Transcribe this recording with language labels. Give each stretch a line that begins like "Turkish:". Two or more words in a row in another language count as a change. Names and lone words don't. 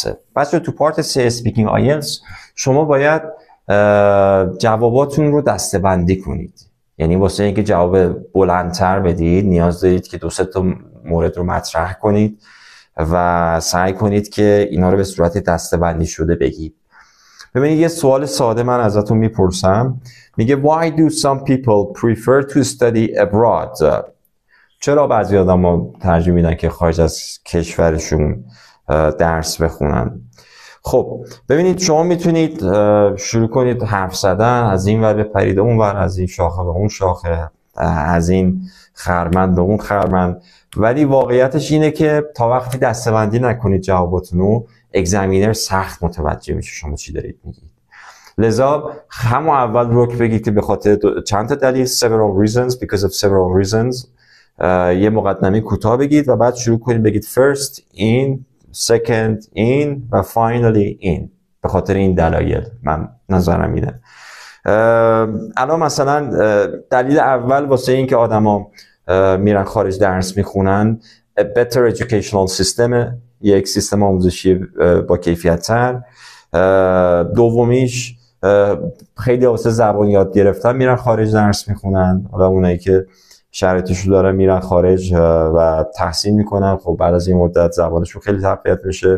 Persian: بچه تو پارت 3 اسپیکینگ آیلتس شما باید جواباتون رو دسته‌بندی کنید. یعنی واسه اینکه جواب بلندتر بدید نیاز دارید که 2-3 تا مورد رو مطرح کنید و سعی کنید که اینا رو به صورت دسته‌بندی شده بگید. ببینید یه سوال ساده من ازتون میپرسم، میگه
English: Why do some people prefer to study abroad؟
Persian: چرا بعضی آدم‌ها ترجیح میدن که خارج از کشورشون درس بخونن؟ خب ببینید شما میتونید شروع کنید حرف زدن، از این ور بپرید اون ور، از این شاخه به اون شاخه، از این خرمن به اون خرمن، ولی واقعیتش اینه که تا وقتی دسته‌بندی نکنید جواباتون رو، اگزامینر سخت متوجه میشه شما چی دارید میگید. لذا همون اول رک بگید که به خاطر چند تا دلیل،
English: several reasons, because of several reasons،
Persian: یه مقدمه کوتاه بگید و بعد شروع کنید بگید
English: first in، second in
Persian: و
English: finally in.
Persian: به خاطر این دلایل من نظرم میده. الان مثلا دلیل اول واسه این که آدما میرن خارج درس میخونن
English: a better educational system،
Persian: یک سیستم آموزشی با کیفیت تر. دومیش خیلی واسه زبان یاد گرفتن میرن خارج درس میخونن، حالا اونایی که شرایطش رو دارن میرن خارج و تحصیل میکنن، خب بعد از این مدت زبانشون خیلی تقویت میشه.